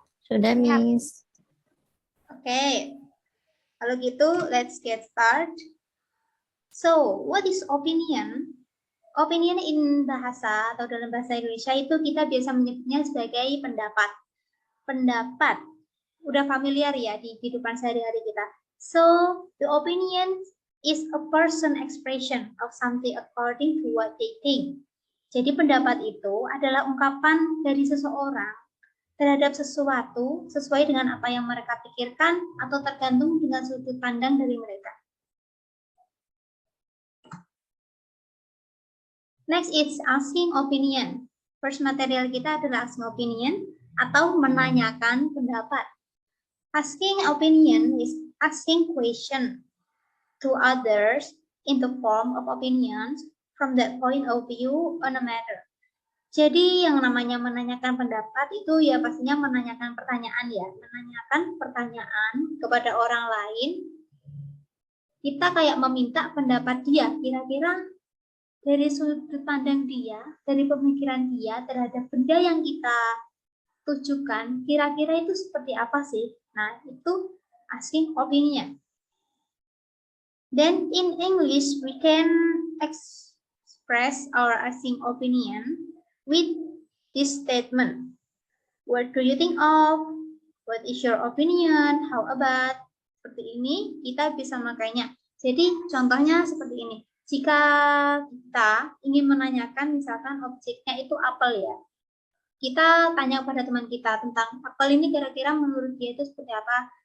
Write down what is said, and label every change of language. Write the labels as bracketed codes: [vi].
[id] Sudah, Miss. Oke. Kalau gitu, [en] let's get start. So, what is opinion? Opinion in bahasa [id] atau dalam bahasa Indonesia itu kita biasa menyebutnya sebagai pendapat. Pendapat. Udah familiar ya di kehidupan sehari-hari kita. [en] So, the opinion is a person expression of something according to what they think. [id] Jadi pendapat itu adalah ungkapan dari seseorang terhadap sesuatu sesuai dengan apa yang mereka pikirkan atau tergantung dengan sudut pandang dari mereka. [en] Next is asking opinion. First material [id] kita adalah [en] asking opinion [id] atau menanyakan pendapat. [en] Asking opinion is asking question to others in the form of opinions from that point of view on a matter. [id] Jadi yang namanya menanyakan pendapat itu ya pastinya menanyakan pertanyaan ya. Menanyakan pertanyaan kepada orang lain. Kita kayak meminta pendapat dia. Kira-kira dari sudut pandang dia, dari pemikiran dia terhadap benda yang kita tujukan, kira-kira itu seperti apa sih? Nah, itu asking opinion. [en] Then in English, we can express our asking opinion with this statement. What do you think of? What is your opinion? How about? [id] Seperti ini, kita bisa makainya. Jadi, contohnya seperti ini. Jika kita ingin menanyakan misalkan objeknya itu apel ya. Kita tanya pada teman kita tentang apel ini kira-kira menurut dia itu seperti apa.